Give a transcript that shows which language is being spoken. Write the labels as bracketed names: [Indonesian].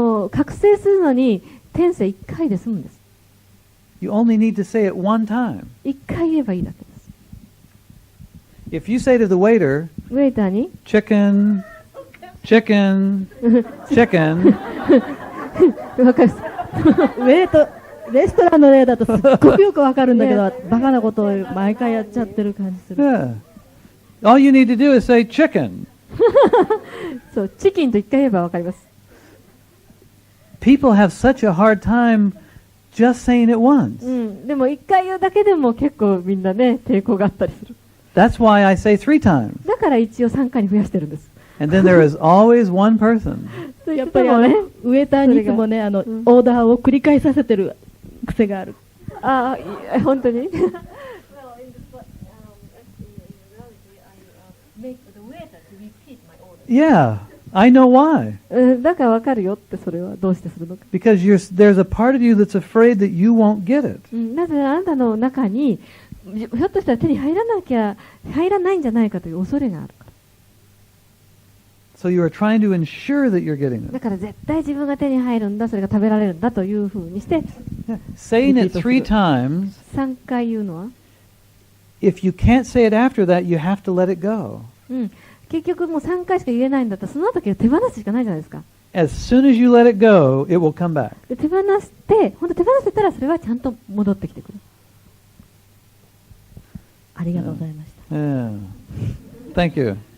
[Japanese] 覚醒するのに転生1回で済むんです。 [English] You only need to say it one time. [Japanese] 1回言えばいいだけです。 [English] If you say to the waiter, [Japanese] ウェイターに [English] chicken, chicken, chicken, [Japanese] わかる。レストランの例だとすっごくよくわかるんだけど、バカなことを毎回やっちゃってる感じする。 [English] yeah. All you need to do is say chicken. [Japanese] そう、チキンと1回言えばわかります。 [English] People have such a hard time just saying it once. [Japanese] でも1回言うだけでも結構みんなね、抵抗があったりする。 [English] That's why I say 3 times. [Japanese] だから一応3回に増やしてるんです。 [English] And then there is always one person. [Japanese] やっぱりウェーターにいつもね、オーダーを繰り返させてる癖がある。ああ、本当に [English] Yeah, I know why. [Japanese] だからわかるよってそれはどうしてするのか。 [English] Because there's a part of you that's afraid that you won't get it. [Japanese] なぜあなたの中にひょっとしたら手に入らないんじゃないかという恐れがあるから。 [English] So you are trying to ensure that you're getting [Japanese] だ [English] it. [Japanese] から絶対自分が手に入るんだ、それが食べられるんだというふうにして [English] Saying it 3 times, [Japanese] 3回言うのは、 [English] if you can't say it after that, you have to let it go. [Japanese] 結局もう3回しか言えないんだったらその時は手放すしかないじゃないですか。 [English] As soon as you let it go, it will come back. [Japanese] で手放して、本当手放せたらそれはちゃんと戻ってきてくる。ありがとうございました。 [English] Yeah. Thank you.